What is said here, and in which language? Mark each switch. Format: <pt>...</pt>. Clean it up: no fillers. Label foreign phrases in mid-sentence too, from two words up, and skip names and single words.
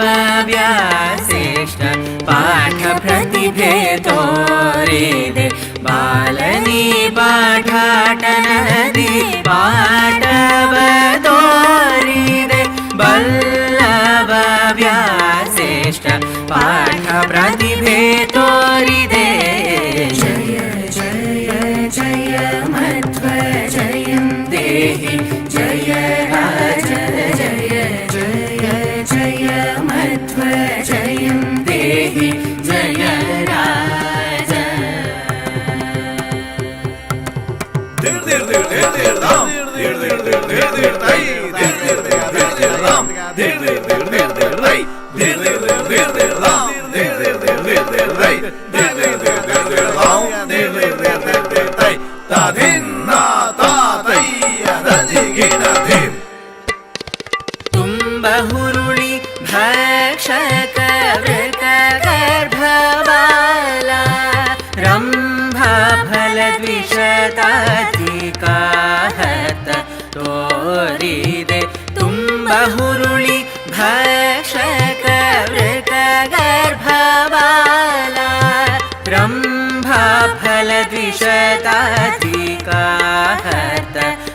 <kn>ವ್ಯಾಸೇಷ್ಟ ಪಾಠ ಪ್ರತಿಭೆ ತೋರಿದೆ ಬಾಲನಿ ಪಾಠಾಟನದಿ ಪಾಠವ ತೋರಿದೆ ಬಲ್ಲವ ವ್ಯಾಸೇಷ್ಟ ಪಾಠ ಪ್ರತಿಭೆ ತೋರಿದೆ</kn> <sa>ಜಯ ಜಯ ಜಯ ಮಧ್ವ ಜಯಂ ದೇಹಿ ಜಯ ರಾಜ ಜಯ ಜಯ ಜಯ ಮಧ್ವ ಜಯಂ ದೇಹಿ ಜಯ ರಾಜ dir dir dir dir dir dam dir dir dir dir dir tai dir dir dir dir dir dam dir dir dir dir dir tai dir dir dir dir dir dam dir dir dir dir dir tai dir dir dir dir dir dam dir dir dir dir dir tai ta din na ta tai da di gi da dim</sa> <kn>ತುಂಬ ಹುರುಳಿ ಭಕ್ಷಕ ವೃಕ ಗರ್ಭವಾಲ ರಂಭಾ ಫಲ ದ್ವಿಷತಾಧಿಕಾಹತ ತೋರಿದೆ ತುಂಬ ಹುರುಳಿ ಭಕ್ಷಕ ವೃಕ ಗರ್ಭವಾಲ ರಂಭಾ ಫಲ ದ್ವಿಷತಾಧಿಕಾಹತ</kn>